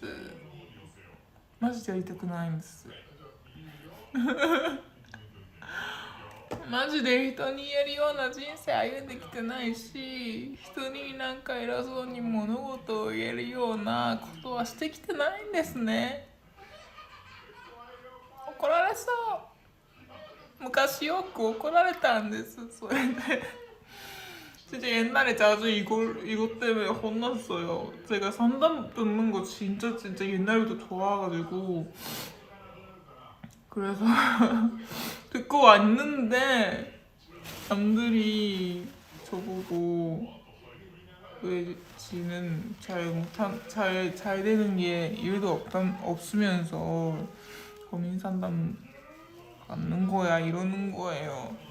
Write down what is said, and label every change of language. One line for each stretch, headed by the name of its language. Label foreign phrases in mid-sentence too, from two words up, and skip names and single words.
Japanese: マジでやりたくないんですマジで人に言えるような人生歩んできてないし、人になんか偉そうに物事を言えるようなことはしてきてないんですね。怒られそう。昔よく怒られたんです。
Korean: それで 진짜 옛날에 자주 이것 때문에 혼났어요. 제가 상담 듣는 거 진짜 옛날부터 좋아가지고 그래서 듣고 왔는데 남들이 저보고 왜 지는 잘 되는 게 일도 없으면서 고민 상담 받는 거야 이러는 거예요.